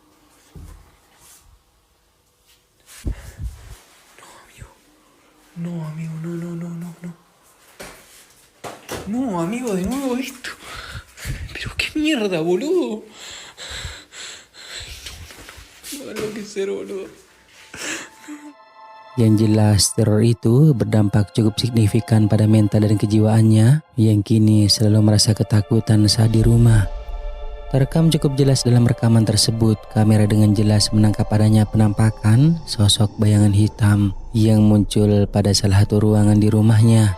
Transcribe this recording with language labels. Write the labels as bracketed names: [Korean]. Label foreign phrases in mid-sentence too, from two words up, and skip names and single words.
[Spanish] No, amigo, no. No, amigo, de nuevo esto. Pero qué mierda, boludo. No va a enloquecer, boludo. [Indonesian] Yang jelas teror itu berdampak cukup signifikan pada mental dan kejiwaannya yang kini selalu merasa ketakutan saat di rumah. Terekam cukup jelas dalam rekaman tersebut, kamera dengan jelas menangkap adanya penampakan sosok bayangan hitam yang muncul pada salah satu ruangan di rumahnya.